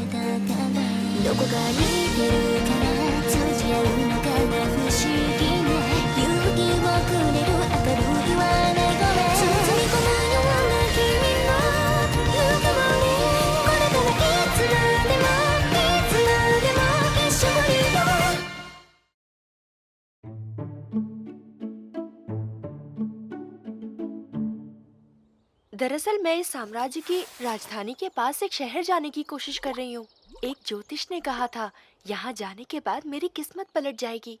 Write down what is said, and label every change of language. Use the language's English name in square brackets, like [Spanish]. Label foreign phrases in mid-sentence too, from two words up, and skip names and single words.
[Japanese] たからどこか似てるから通じ合うのかな不思議な勇気をくれる明るい笑い声包み込むような君のぬくもりこれからいつまでもいつまでも一緒にいよう [Hindi] दरअसल मैं इस साम्राज्य की राजधानी के पास एक शहर जाने की कोशिश कर रही हूँ। एक ज्योतिष ने कहा था यहाँ जाने के बाद मेरी किस्मत पलट जाएगी।